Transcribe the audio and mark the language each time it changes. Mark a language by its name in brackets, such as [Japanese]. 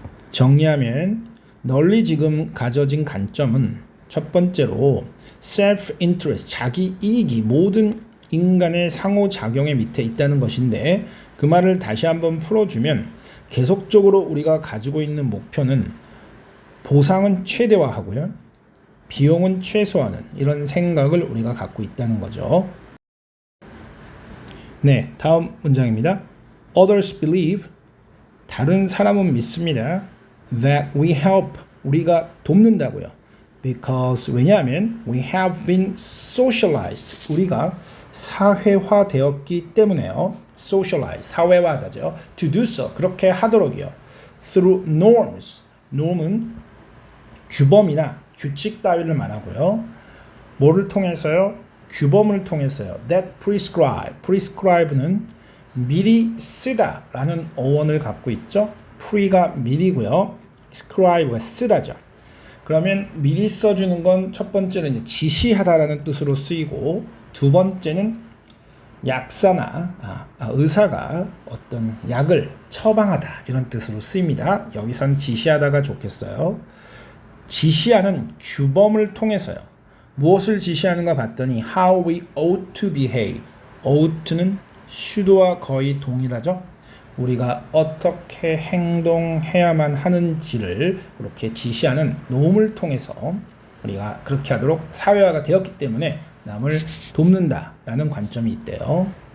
[Korean] 정리하면 널리 지금 가져진 관점은 첫 번째로 self-interest, 자기 이익이 모든 인간의 상호작용의 밑에 있다는 것인데 그 말을 다시 한번 풀어주면 계속적으로 우리가 가지고 있는 목표는 보상은 최대화하고요. 비용은 최소화하는 이런 생각을 우리가 갖고 있다는 거죠. 네, 다음 문장입니다. [English] Others believe, [Korean] 다른 사람은 믿습니다. [English] That we help, [Korean] 우리가 돕는다고요. Because, 왜냐하면 [English] we have been socialized, [Korean] 우리가 사회화되었기 때문에요. Socialize, 사회화하다죠. [English] To do so, [Korean] 그렇게 하도록이요. Through norms, norm은 규범이나 규칙 따위를 말하고요. 뭐를 통해서요? 규범을 통해서요. [English] That prescribe, [Korean] prescribe는 미리 쓰다 라는 어원을 갖고 있죠. pre가 미리고요. scribe가 쓰다죠. 그러면 미리 써주는 건 첫 번째는 이제 지시하다라는 뜻으로 쓰이고 두 번째는 약사나 의사가 어떤 약을 처방하다 이런 뜻으로 쓰입니다. 여기선 지시하다가 좋겠어요. 지시하는 규범을 통해서요. 무엇을 지시하는가 봤더니 [English] how we ought to behave. [Korean] ought는 should와 거의 동일하죠. 우리가 어떻게 행동해야만 하는지를 이렇게 지시하는 놈을 통해서 우리가 그렇게 하도록 사회화가 되었기 때문에 남을 돕는다라는 관점이 있대요.